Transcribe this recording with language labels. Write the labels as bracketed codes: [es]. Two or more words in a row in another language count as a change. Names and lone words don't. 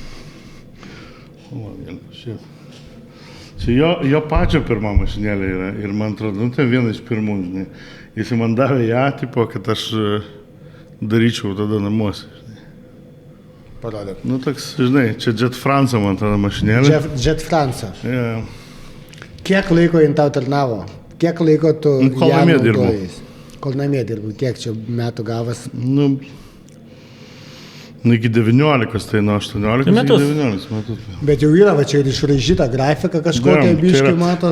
[lt] O, šiet. Čia jo pačio pirma mašinėlė yra ir man atrodo, nu, tai viena iš pirmų, žinai. Jisai man davė ją, tipo, kad aš daryčiau tada namuose. Parodė. Nu, toks, žinai, čia Jet France man tada mašinėlė. Jet France. Yeah. Kiek laiko jin tau tarnavo? Kiek laiko tu ją naudojais? Kol namie dirbu. Kiek čia metų gavas? Nu, iki 19, tai nuo 18 iki 19 metus. Bet jau yra, va čia ir išraižyta grafika kažkokia biškai matos.